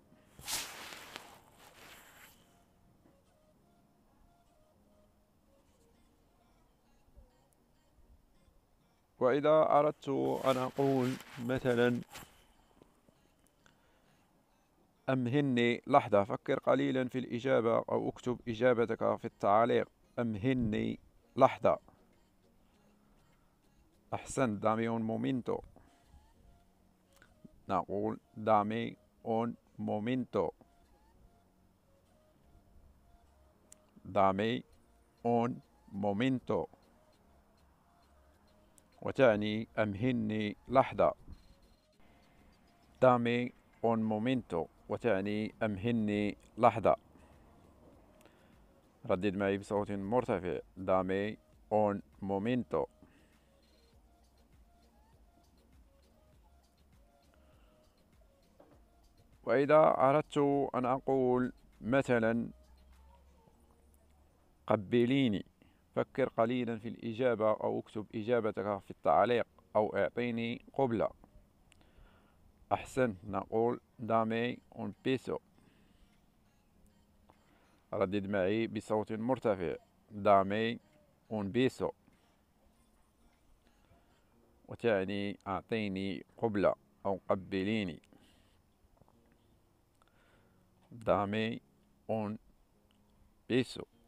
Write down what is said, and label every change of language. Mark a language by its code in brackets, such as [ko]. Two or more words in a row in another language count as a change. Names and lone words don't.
[ar] وإذا أردت أن أقول مثلا أمهلني لحظة، فكر قليلا في الإجابة أو اكتب إجابتك في التعاليق. أمهلني لحظة. أحسنت. [es] dame un momento. نقول dame un momento. dame un momento، [ar] وتعني أمهلني لحظة. [es] dame un momento، [ar] وتعني أمهلني لحظة. ردد معي بصوت مرتفع. [es] dame un momento. [ar] وإذا أردت أن أقول مثلا قبليني، فكر قليلا في الإجابة أو اكتب إجابتك في التعليق أو اعطيني قبلة. أحسنت. نقول [es] dame un beso. [ar] ردد معي بصوت مرتفع. [es] dame un beso، [ar] وتعني أعطيني قبلة أو قبليني. [es] dame un beso.